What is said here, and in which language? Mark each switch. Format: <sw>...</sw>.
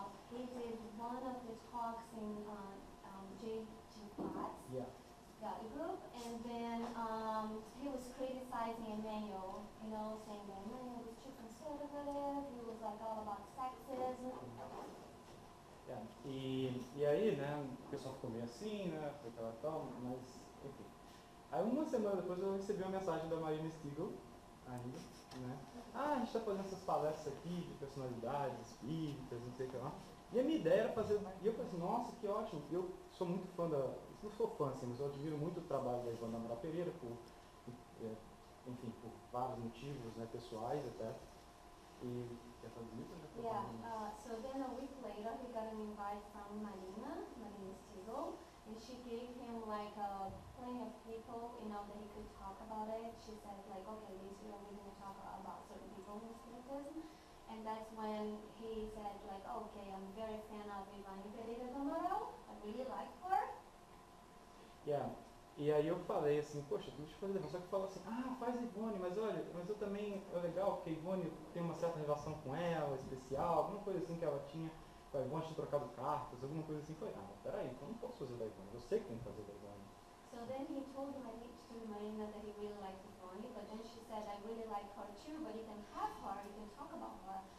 <en>He did one of the talks in J.G. Platts Yeah. study group, and then he was criticizing Emmanuel, saying that Emmanuel was too conservative. He was like all about sexism. Yeah.</en> <pt>E aí, né, o pessoal ficou meio assim, né, foi aquela tal, mas, enfim. Aí uma semana depois eu recebi uma mensagem da Marina Stiegel, ainda, né, a gente está fazendo essas palestras aqui de personalidades espíritas, não sei o que lá. E a minha ideia era fazer, e eu falei assim, nossa, que ótimo, eu sou muito fã não sou fã assim, mas eu admiro muito o trabalho da Ivana Amaral Pereira, enfim, por vários motivos, né, pessoais até. E quer fazer isso, né?</pt> <en>Yeah, so then a week later he got an invite from Marina Stiegel, and she gave him like plenty of people, that he could talk about it. She said like, okay, this year we're going to talk about certain people in Spiritism. And that's when he said like, okay, I'm very fan of Ivani Pereira do Amaral, I really like her. Yeah.</en> <pt>E aí eu falei assim, poxa, deixa eu fazer, só que falou assim, faz Ivone, mas olha, mas eu também, é legal, porque a Ivone tem uma certa relação com ela, especial, alguma coisa assim que ela tinha, a Ivone tinha trocado cartas, alguma coisa assim, foi, peraí, então eu não posso fazer da Ivone, eu sei que tem que fazer da Ivone.</pt> <en>So then he told Marina that he really liked Ivone, but then she said, I really like her too, but you can have her, you can talk about her.</en>